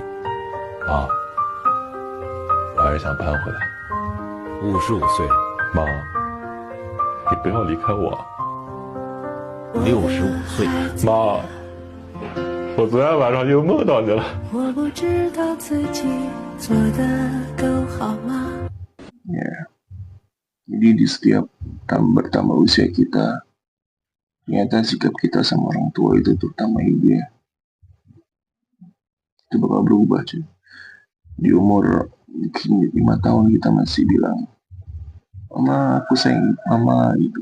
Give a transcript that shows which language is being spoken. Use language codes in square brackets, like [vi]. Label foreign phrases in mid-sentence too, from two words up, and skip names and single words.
[zh] 妈，我还是想搬回来。 55岁，妈，你不要离开我。 65岁，妈，我昨天晚上又梦到你了。我不知道自己做得够好吗？ [id] Ya. Jadi di setiap bertambah usia kita, ternyata sikap kita sama orang tua itu terutama ibu ya, itu bakal berubah cuy. Di umur mungkin 5 tahun kita masih bilang, mama aku sayang mama gitu.